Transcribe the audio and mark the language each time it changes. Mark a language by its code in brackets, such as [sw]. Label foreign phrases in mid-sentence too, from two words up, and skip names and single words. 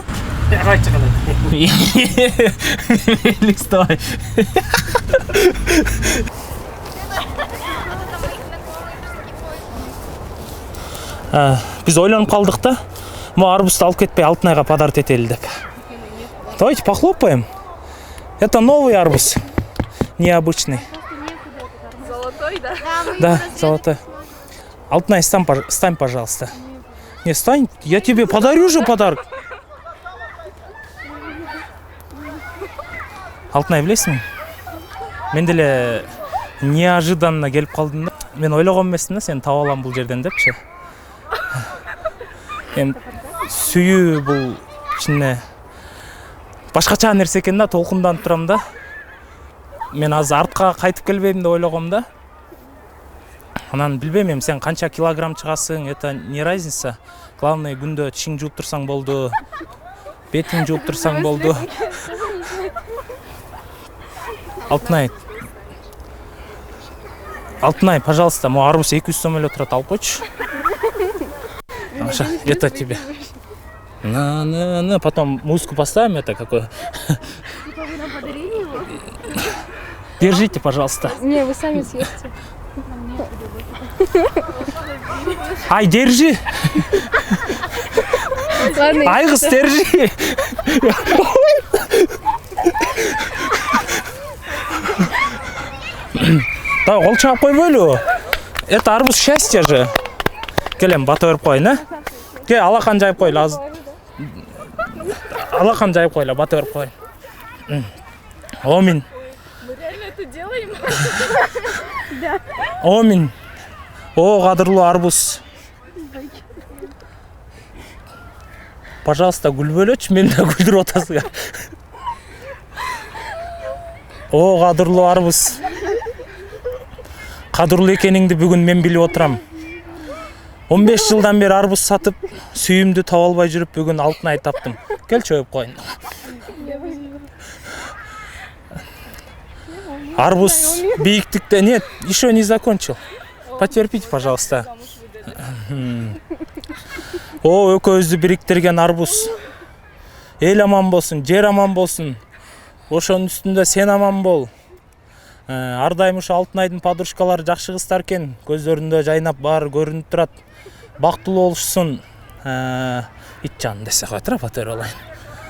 [ky] Кайчы калат. Листой. Биз ойлонуп калдык да. Могу арбузду алып кетпей Алтынайга подарок этели деп. [ru] Давайте похлопаем. Это новый арбуз. Необычный. Золотой, да? Да, золотой. Алтынай, стань, пожалуйста. Не, стань, я тебе подарю же подарок. [ky] Алтынай, билесиңби? Мен деле неожиданно келип калдым да. Мен ойлогон эмесмин да, сени таап алам бул жерден депчи. Эми сүйүү бул ичине башкача нерсе экен да, толкунданып турам да. Мен азыр артка кайтып келбейм деп ойлогом да. Анан билбейм, эми сен канча килограмм чыгасың, [ru] это не разница. Главное, [ky] күндө тишиң жууп турсаң болду. Бетиң жууп турсаң болду. Алтынай, [ru] пожалуйста, могу [ky] арбуз 200 сом эле турат, алып койчу. [ru] Это тебе. На, потом музыку поставим, это какое. Держите, пожалуйста. Не, вы сами съешьте. Ай, держи. Ладно. Айгыз, держи. Давай, [ky] кол чаап койбойлу. [ru] Это арбуз счастья же. [ky] Келем, бата берип коеюн, а? Кел, алақан жайып койлу азыр. Алақан жайып койлу, бата берип коеюн. Омин. [ru] Мы реально это делаем? [ky] Омин. О, кадырлуу арбуз. Пожалуйста, күлбөлөчү, мени да күлдүрүп атасың. О, кадырлуу арбуз. Кадырлуу экениңди бүгүн мен билип отурам. 15 жылдан бери арбуз сатып, сүйүмдү таба албай жүрүп, бүгүн Алтынай таптым. Келчи өп коюн. Арбуз бийиктикте [ru] нет, еще не закончил. Потерпите, пожалуйста. О, [ky] экөөбүздү бириктирген арбуз. Эл аман болсун, жер аман болсун. Ошонун үстүндө сен аман бол. Ар дайым ушу Алтынайдын подружкалары жакшы кыздар экен. Көздөрүндө жайнап баары көрүнүп турат. Бактылуу болушсун. Ит жанын десе койт, батыр алайын.